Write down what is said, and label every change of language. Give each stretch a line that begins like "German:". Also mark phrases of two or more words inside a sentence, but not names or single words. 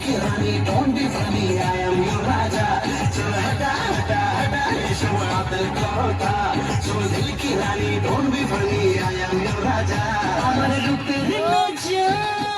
Hindi: रानी
English: don't be funny I am your
Hindi: राजा चल हटा हटा हटा ये सब आदर होता चल दिल की रानी
English: don't be funny I am your
Hindi: राजा
Bangla: আমার রূপের নজর